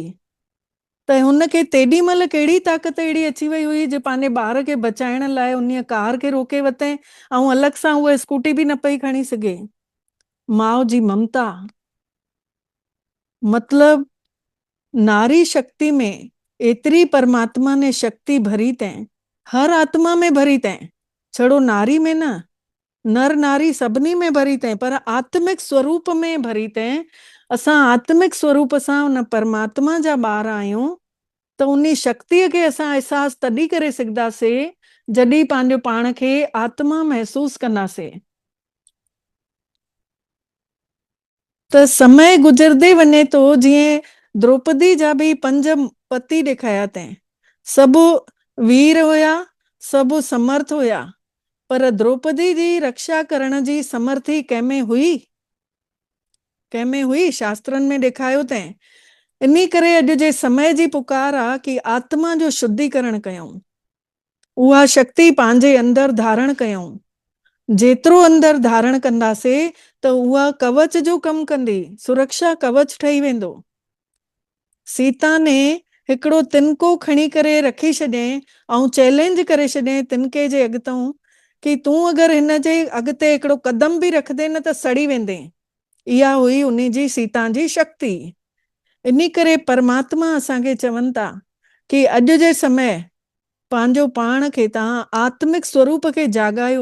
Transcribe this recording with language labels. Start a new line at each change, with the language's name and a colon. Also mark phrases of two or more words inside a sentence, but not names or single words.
Sindhi: त हुनखे तेॾी महिल कहिड़ी ताक़त अहिड़ी अची वई हुई जो पंहिंजे ॿार खे बचाइण लाइ उन कार खे रोके वरितईं ऐं अलॻि सां उहा स्कूटी बि न पई खणी सघे। माउ जी ममता। मतिलबु नारी शक्ति में एतिरी परमात्मा ने शक्ति भरी अथईं, हर आत्मा में भरी अथईं, छड़ो नारी में न, नर नारी सभिनी में भरी अथईं, पर आत्मिक स्वरूप में भरी अथईं। असां आत्मिक स्वरूप सां उन परमात्मा जा ॿार आहियूं त उन शक्तिअ खे असां अहसासु तॾहिं करे सघंदासीं जॾहिं पंहिंजो पाण खे आत्मा महसूसु कंदासीं। त समय गुज़रदे वञे थो, जीअं द्रौपदी जा बि 5 पति ॾेखारिया अथईं। सभु वीर हुया, सभु समर्थ हुया, पर द्रौपदी जी रक्षा करण जी समर्थी कंहिंमें हुई? कंहिंमें हुई? शास्त्रनि में ॾेखारियो अथईं। इन करे अॼु जे समय जी पुकार आहे कि आत्मा जो शुद्धिकरण कयूं, उहा शक्ति पंहिंजे अंदरि धारण कयूं। जेतिरो अंदरि धारण कंदासीं त उहा कवच जो कमु कंदी, सुरक्षा कवच ठही वेंदो। सीता ने हिकिड़ो तिनको खणी करे रखी छॾियईं ऐं चैलेंज करे छॾियईं तिनके जे अॻितां कि तूं अगरि हिन जे अॻिते हिकिड़ो कदम बि रखंदे न त सड़ी वेंदे। इहा हुई उन जी सीता जी शक्ति। इन करे परमात्मा असांखे चवनि था कि अॼु जे समय पंहिंजो पाण खे तव्हां आत्मिक स्वरूप खे जाॻायो।